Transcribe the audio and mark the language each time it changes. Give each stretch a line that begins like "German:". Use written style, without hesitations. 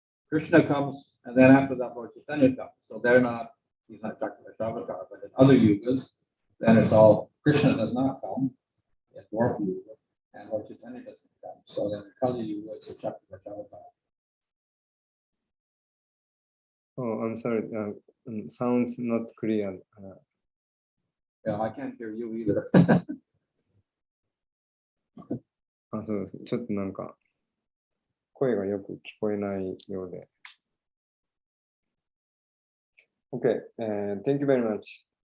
English: Krishna comes, and then after that, Lord Chaitanya comes. So they're not, he's not Chakravashavakar, but in other yugas, then it's all, Krishna does not come in Dwarf Yuga, and Lord Chaitanya doesn't come. So then in Kali Yuga, it's a Chakravashavakar. Oh, I'm sorry. Sounds not clear. Yeah, I can't hear you either.
Japanese: そうです。ちょっとなんか声がよく聞こえないようで。
English: Okay, thank you very much.